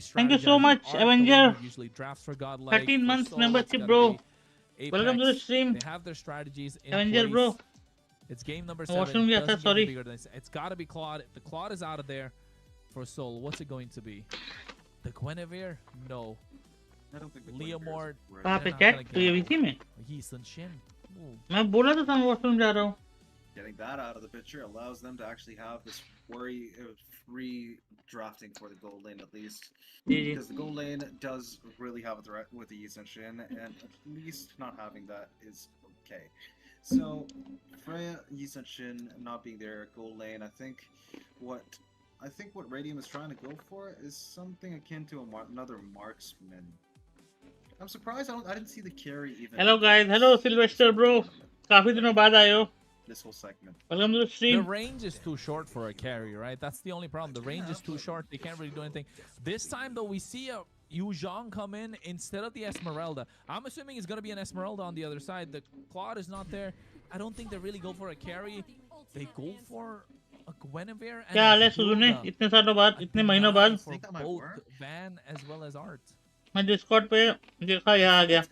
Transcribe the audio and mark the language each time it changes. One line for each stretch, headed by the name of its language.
English: thank you so much, Avenger. Usually drafts for GodLike. 13 months membership, bro. Apex. Welcome to the stream. They have their strategies in Avenger, place. bro. It's game number 7. Sorry. It's got to be Claude. The Claude is out of there for Soul. What's it going to be? The Guinevere? No. I don't think the Leomord.
Hindi: कहाँ पे chat? तो ये इसी में?
English: Eason Shin.
Hindi: मैं बोला था मैं washroom जा रहा हूँ.
English: Getting that out of the picture allows them to actually have this worry-free drafting for the gold lane at least. Because the gold lane does really have a threat with the Eason Shin, and at least not having that is okay. So, Freya, Eason Shin not being there, gold lane, I think what Radium is trying to go for is something akin to another marksman. I'm surprised I didn't see the carry even. Hello guys, hello Sylvester bro.
Hindi: काफी दिनों बाद आए हो.
English: This whole segment. Welcome to the stream. The range is too short for a carry, right? That's the only problem. The range is too short. They can't really do anything. This time, though, we see a Yu Zhang come in instead of the Esmeralda. I'm assuming it's going to be an Esmeralda on the other side. The Claude is not there. I don't think they really go for a carry. They go for a Guinevere and
Hindi: क्या हाल है सुजुने? इतने सालों बाद, इतने महीनों बाद.
English: For both Van as well as Art.
Hindi: मैं Discord पे देखा यहाँ आ गया.